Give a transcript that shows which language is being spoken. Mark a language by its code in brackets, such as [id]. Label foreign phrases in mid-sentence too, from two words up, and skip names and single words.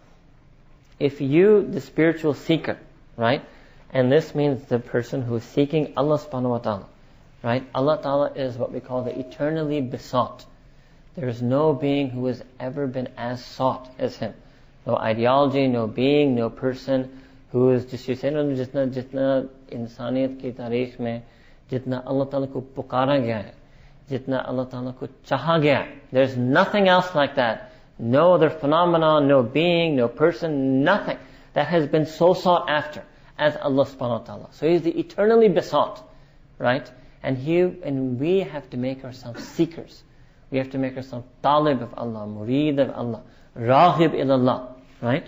[en] If you, the spiritual seeker, right, and this means the person who is seeking Allah [ar] سبحانه وتعالى, [en] right? Allah ta'ala is what we call the eternally besought. There is no being who has ever been as sought as Him. No ideology, no being, no person who is just, you say, no, [ur] جتنا انسانیت کی تاریخ میں، جتنا اللہ تعالیٰ کو پکارا گیا ہے، جتنا اللہ تعالیٰ کو چاہا گیا ہے. [en] There's nothing else like that. No other phenomenon, no being, no person, nothing that has been so sought after as Allah [ar] سبحانه وتعالى. [en] So He is the eternally besought, right? And we have to make ourselves seekers. We have to make ourselves talib of Allah, murid of Allah, [ar] راغب إلى الله, [en] right?